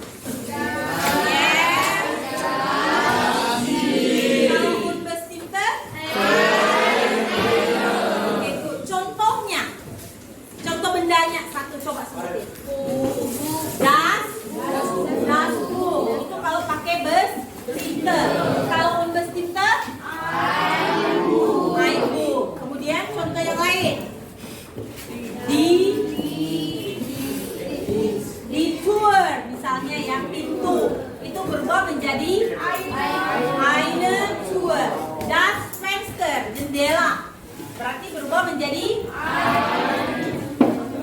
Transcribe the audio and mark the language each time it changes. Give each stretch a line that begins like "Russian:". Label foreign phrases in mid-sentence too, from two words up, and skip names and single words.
Indonesian: Kalau unbestimmte? Oke, contohnya. Contoh bendanya satu coba sebutin.
German: Das Buch.
Indonesian: Itu kalau pakai bestimmte. Kalau unbestimmte?
German: Ein Buch.
Indonesian: Kemudian contoh yang lain. Di tour misalnya ya, pintu itu berubah menjadi
German: eine Tür. Das Fenster,
Indonesian: jendela, berarti berubah menjadi oke,
German: ein Fenster.